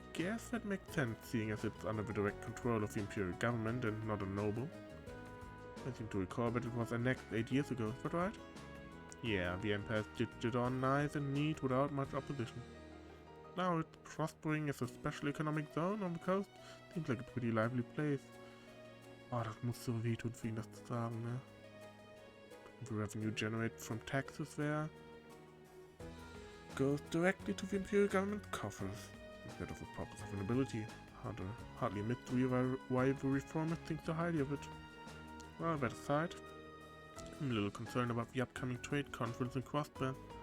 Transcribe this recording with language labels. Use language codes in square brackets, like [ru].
[en] guess that makes sense, seeing as it's under the direct control of the Imperial government and not a noble. I seem to recall that it was annexed 8 years ago, is that right? Yeah, the Empire stitched it on nice and neat without much opposition. Now it's prospering as a special economic zone on the coast. Seems like a pretty lively place. [de] Oh, das muss so wehtun für ihn, das zu sagen, ne? [en] The revenue generated from taxes there goes directly to the Imperial government coffers, instead of the pockets of the nobility. Hardly a mystery why the reformers think so highly of it. Well, that aside, I'm a little concerned about the upcoming trade conference in Crossbear.